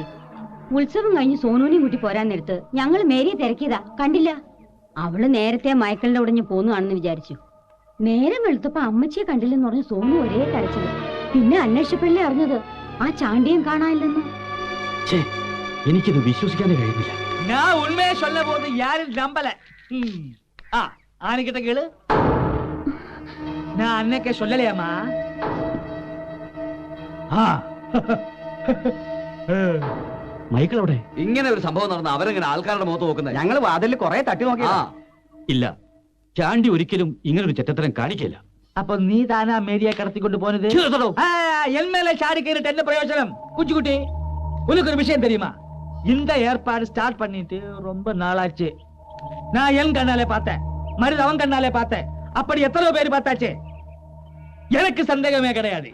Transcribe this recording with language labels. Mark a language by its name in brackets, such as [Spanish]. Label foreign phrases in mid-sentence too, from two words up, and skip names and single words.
[Malayalam] ഉത്സവം കഴിഞ്ഞ് സോനുവിനെയും കൂട്ടി പോരാൻ നേരത്ത് ഞങ്ങൾ മേരിയെ തിരക്കിയതാ, കണ്ടില്ല. അവള് നേരത്തെ മൈക്കിളിന്റെ ഉടഞ്ഞ് പോന്നുകാണെന്ന് വിചാരിച്ചു. നേരം വെളുത്തപ്പോ അമ്മച്ചിയെ കണ്ടില്ലെന്ന് പറഞ്ഞ് സോനു ഒരേ കരച്ചില്. പിന്നെ അന്വേഷിച്ചപ്പോഴല്ലേ അറിഞ്ഞത് ആ ചാണ്ടിയും കാണാനില്ലെന്ന്. എനിക്കിത് വിശ്വസിക്കാനേ കഴിയുന്നില്ല. [Tamil] நான் உண்மையை சொல்ல போது யாரும் நம்பல. ஆனிக்கிட்ட கேளு. நான் அன்னைக்கே சொல்லலையாமா? [Malayalam] മൈക്കിൾ അവിടെ? ഇങ്ങനെ ഒരു സംഭവം നടന്ന അവരെങ്ങനെ ആൾക്കാരുടെ മുഖത്ത് നോക്കുന്നത്? ഞങ്ങൾ വാതിലിൽ കുറെ തട്ടി നോക്കിയാ. ഇല്ല, ചാണ്ടി ഒരിക്കലും ഇങ്ങനൊരു ചെറ്റത്തരം കാണിക്കില്ല. [Tamil] அப்ப நீ தானா மேரியை கடத்திக்கொண்டு போனது? என் மேல சாடி கேட்டு என்ன பிரயோஜனம்? குஞ்சுக்குட்டி, உனக்கு ஒரு விஷயம் தெரியுமா? இந்த ஏற்பாடு ஸ்டார்ட் பண்ணிட்டு ரொம்ப நாளாச்சு. நான் என் கண்ணாலே பார்த்தேன், மருது அவன் கண்ணாலே பார்த்தேன். அப்படி எத்தனை பேர் பார்த்தாச்சு? எனக்கு சந்தேகமே கிடையாது.